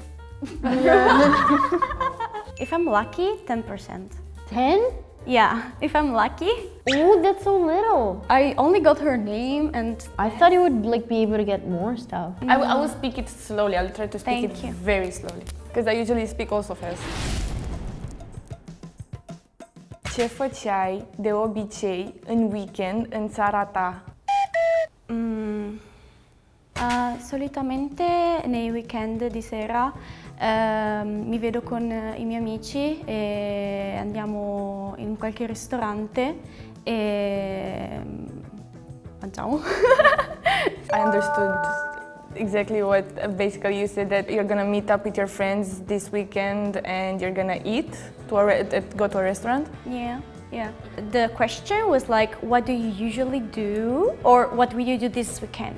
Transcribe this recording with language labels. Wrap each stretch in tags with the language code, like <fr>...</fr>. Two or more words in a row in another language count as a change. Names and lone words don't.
<en>If I'm lucky, 10%. 10? Yeah, if I'm lucky. Ooh, that's so little. I only got her name and I thought you would like be able to get more stuff. I will speak it slowly. I'll try to speak Thank it you. very slowly. Because I usually speak also fast.</en> <ro>Ce făceai de obicei în weekend în țara ta?</ro> <it>Solitamente nei weekend di sera mi vedo con i miei amici e andiamo in qualche ristorante e mangiamo.</it> <en>I understood exactly what basically you said, that you're gonna meet up with your friends this weekend and you're gonna eat go to a restaurant. Yeah. The question was like, what do you usually do, or what will you do this weekend?</en>